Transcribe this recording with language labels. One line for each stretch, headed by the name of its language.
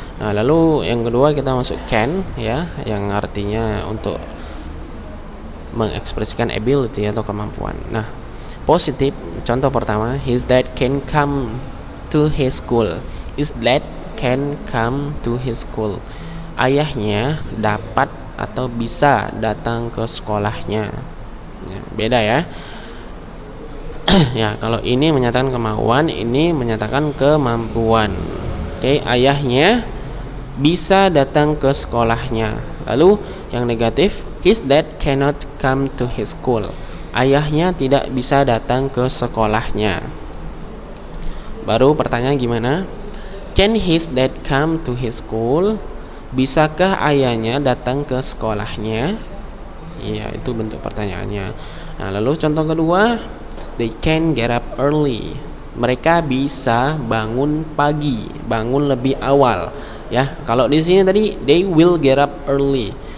Indonesian: Nah, lalu yang kedua kita masuk can ya, yang artinya untuk mengekspresikan ability atau kemampuan. Nah, positif, contoh pertama,
English: his dad can come to his school. His dad can come to his school.
Indonesian: Ayahnya dapat atau bisa datang ke sekolahnya. Ya, beda ya. Ya, kalau ini menyatakan kemauan, ini menyatakan kemampuan. Oke, ayahnya bisa datang ke sekolahnya. Lalu yang negatif,
English: his dad cannot come to his school.
Indonesian: Ayahnya tidak bisa datang ke sekolahnya. Baru pertanyaan gimana?
English: Can his dad come to his school?
Indonesian: Bisakah ayahnya datang ke sekolahnya? Iya, itu bentuk pertanyaannya. Nah, lalu contoh kedua,
English: they can get up early.
Indonesian: Mereka bisa bangun pagi, bangun lebih awal. Ya, kalau di sini tadi
English: they will get up early.